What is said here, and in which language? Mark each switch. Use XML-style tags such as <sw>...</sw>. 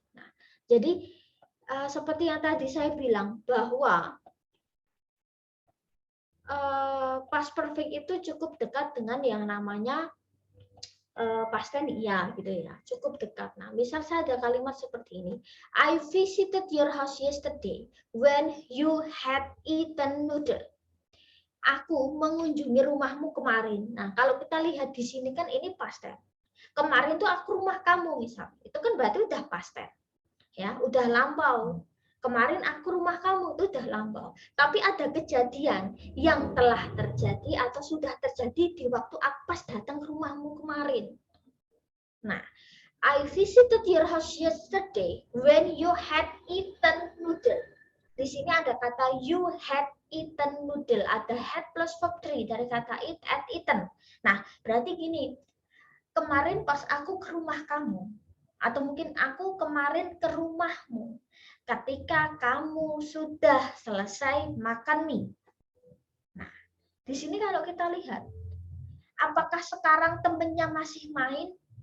<id>Nah, jadi seperti yang tadi saya bilang bahwa past perfect itu cukup dekat dengan yang namanya past tense iya gitu ya, cukup dekat. Nah, misal saya ada kalimat seperti ini.</id> <en>I visited your house yesterday when you had eaten noodle.</en> <id>Aku mengunjungi rumahmu kemarin. Nah, kalau kita lihat di sini kan ini past tense. Kemarin tuh aku rumah kamu misal. Itu kan berarti udah past tense. Ya, udah lampau. Kemarin aku rumah kamu itu udah lampau. Tapi ada kejadian yang telah terjadi atau sudah terjadi di waktu aku pas datang ke rumahmu kemarin.</id> <en>Nah, I visited your house yesterday when you had eaten noodle.</en> <id>Di sini ada kata</id> <en>you had eaten noodle,</en> <id>ada</id> <en>had plus verb 3</en> <id>dari kata eat at eaten. Nah, berarti gini, kemarin pas aku ke rumah kamu, atau mungkin aku kemarin ke rumahmu ketika kamu sudah selesai makan mie. Nah, di sini kalau kita lihat, apakah sekarang temennya masih main?</id>